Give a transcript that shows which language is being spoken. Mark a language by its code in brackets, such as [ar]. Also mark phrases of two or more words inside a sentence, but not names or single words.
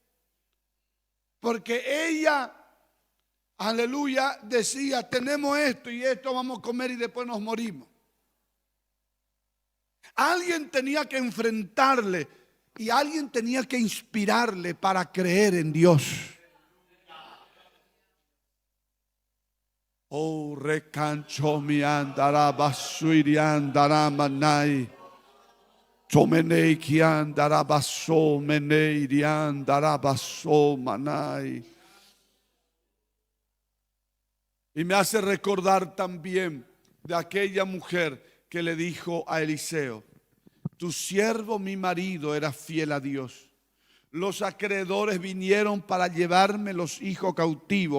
[es] Porque ella, aleluya, decía: tenemos esto y esto vamos a comer y después nos morimos. Alguien tenía que enfrentarle Y alguien tenía que inspirarle para creer en Dios. Oh, recancho mi andara basuiri andara manai. Tomenei ki andara baso menei di andara baso manai. Y me hace recordar también de aquella mujer que le dijo a Eliseo: tu siervo, mi marido, era fiel a Dios. Los acreedores vinieron para llevarme los hijos cautivos.